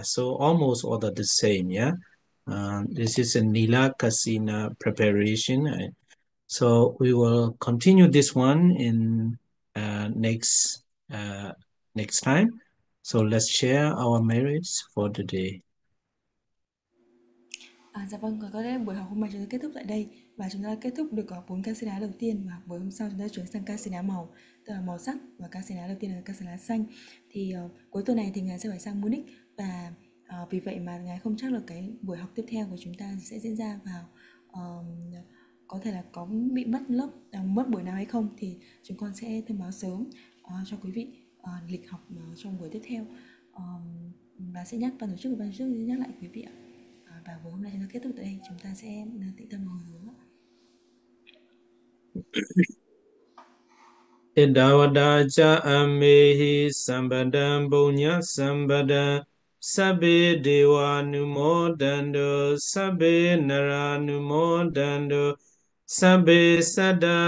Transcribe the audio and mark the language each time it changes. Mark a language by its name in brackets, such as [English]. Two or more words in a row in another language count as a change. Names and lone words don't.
[English] So almost all the same, this is a [Pali] Nila Kasina [English] preparation. So we will continue this one in next time. So let's share our merits for today. [Vietnamese] Dạ vâng, có lẽ buổi học hôm nay chúng ta kết thúc tại đây, và chúng ta kết thúc được 4 Kasina đầu tiên, và buổi hôm sau chúng ta chuyển sang Kasina màu, tức là màu sắc, và Kasina đầu tiên là Kasina xanh. Thì cuối tuần này thì Ngài sẽ phải sang Munich, và vì vậy mà Ngài không chắc là cái buổi học tiếp theo của chúng ta sẽ diễn ra vào có thể là có bị mất buổi nào hay không, thì chúng con sẽ thông báo sớm cho quý vị lịch học trong buổi tiếp theo, và sẽ ban tổ chức sẽ nhắc lại quý vị ạ. Và buổi hôm nay chúng ta kết thúc tại đây, chúng ta sẽ tĩnh tâm hồi hướng. [Pali] Idavadaja amehi sambadam bunya sambada sabbe deva numodando sabbe nara numodando sabbe sada